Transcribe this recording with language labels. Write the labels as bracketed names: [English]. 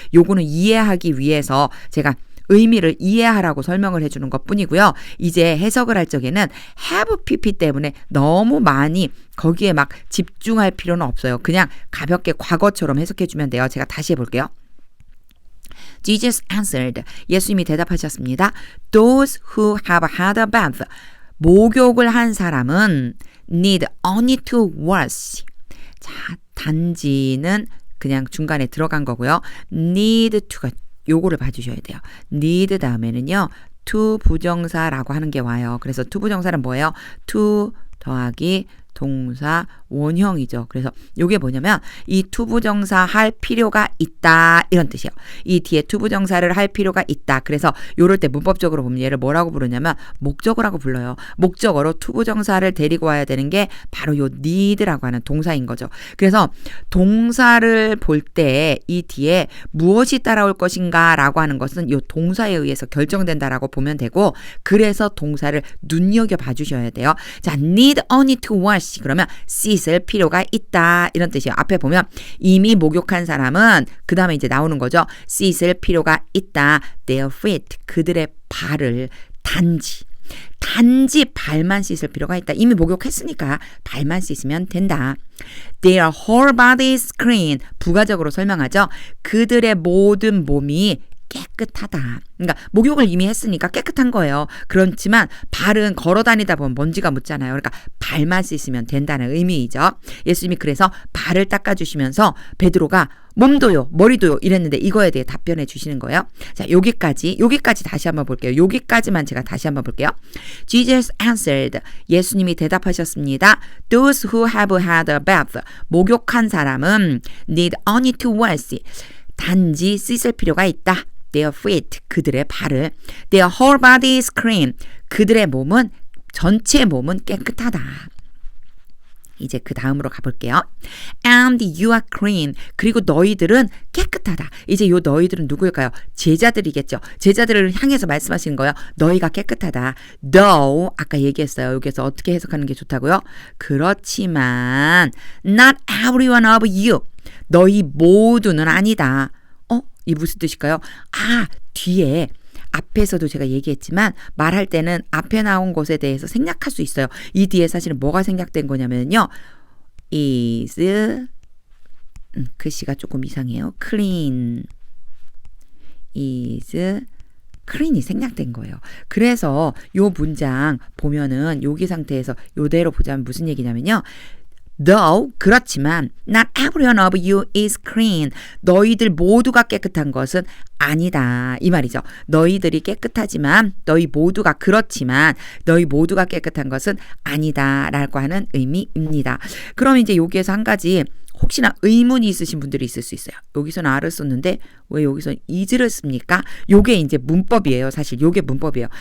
[Korean] 요거는 이해하기 위해서 제가 의미를 이해하라고 설명을 해주는 것 뿐이고요. 이제 해석을 할 적에는 have pp 때문에 너무 많이 거기에 막 집중할 필요는 없어요. 그냥 가볍게 과거처럼 해석해 주면 돼요. 제가 다시 해볼게요. [English] Jesus answered. [Korean] 예수님이 대답하셨습니다. [English] Those who have had a bath. [Korean] 목욕을 한 사람은 [English] need only to wash. [Korean] 자, 단지는 그냥 중간에 들어간 거고요. need to가 요거를 봐주셔야 돼요. need 다음에는요. to 부정사라고 하는 게 와요. 그래서 to 부정사는 뭐예요? to 더하기 동사 원형이죠. 그래서 이게 뭐냐면 이 to 부정사 할 필요가 있다 이런 뜻이에요. 이 뒤에 to 부정사를 할 필요가 있다. 그래서 요럴 때 문법적으로 보면 얘를 뭐라고 부르냐면 목적어라고 불러요. 목적어로 to 부정사를 데리고 와야 되는 게 바로 요 need라고 하는 동사인 거죠. 그래서 동사를 볼 때 이 뒤에 무엇이 따라올 것인가 라고 하는 것은 요 동사에 의해서 결정된다라고 보면 되고 그래서 동사를 눈여겨봐 주셔야 돼요. 자, [English] need only to wash [Korean] 그러면 씻을 필요가 있다 이런 뜻이에요. 앞에 보면 이미 목욕한 사람은 그 다음에 이제 나오는 거죠. 씻을 필요가 있다. [English] Their feet [Korean] 그들의 발을 단지 발만 씻을 필요가 있다. 이미 목욕했으니까 발만 씻으면 된다. [English] Their whole body is clean. [Korean] 부가적으로 설명하죠. 그들의 모든 몸이 깨끗하다. 그러니까 목욕을 이미 했으니까 깨끗한 거예요. 그렇지만 발은 걸어 다니다 보면 먼지가 묻잖아요. 그러니까 발만 씻으면 된다는 의미이죠. 예수님이 그래서 발을 닦아주시면서 베드로가 몸도요, 머리도요 이랬는데 이거에 대해 답변해 주시는 거예요. 자, 여기까지 다시 한번 볼게요. 여기까지만 제가 다시 한번 볼게요. [English] Jesus answered. [Korean] 예수님이 대답하셨습니다. [English] Those who have had a bath. [Korean] 목욕한 사람은 [English] need only to wash. [Korean] 단지 씻을 필요가 있다. [English] Their feet, [Korean] 그들의 발을. [English] Their whole body is clean. [Korean] 그들의 몸은, 전체 몸은 깨끗하다. 이제 그 다음으로 가볼게요. [English] And you are clean. [Korean] 그리고 너희들은 깨끗하다. 이제 요 너희들은 누구일까요? 제자들이겠죠. 제자들을 향해서 말씀하시는 거예요. 너희가 깨끗하다. Though, 아까 얘기했어요. 여기서 어떻게 해석하는 게 좋다고요? 그렇지만 [English] not every one of you. [Korean] 너희 모두는 아니다. 이 무슨 뜻일까요? 뒤에 앞에서도 제가 얘기했지만 말할 때는 앞에 나온 것에 대해서 생략할 수 있어요. 이 뒤에 사실은 뭐가 생략된 거냐면요. is 글씨가 조금 이상해요. [English] clean is clean [Korean] 이 생략된 거예요. 그래서 요 문장 보면은 여기 상태에서 요대로 보자면 무슨 얘기냐면요. [English] Though, [Korean] 그렇지만 [English] not every one of you is clean. [Korean] 너희들 모두가 깨끗한 것은 아니다. 이 말이죠. 너희들이 깨끗하지만 너희 모두가 그렇지만 너희 모두가 깨끗한 것은 아니다 라고 하는 의미입니다. 그럼 이제 여기에서 한 가지 혹시나 의문이 있으신 분들이 있을 수 있어요. 여기서는 R을 썼는데 왜 여기서 is를 씁니까? 요게 이제 문법이에요. 사실 요게 문법이에요.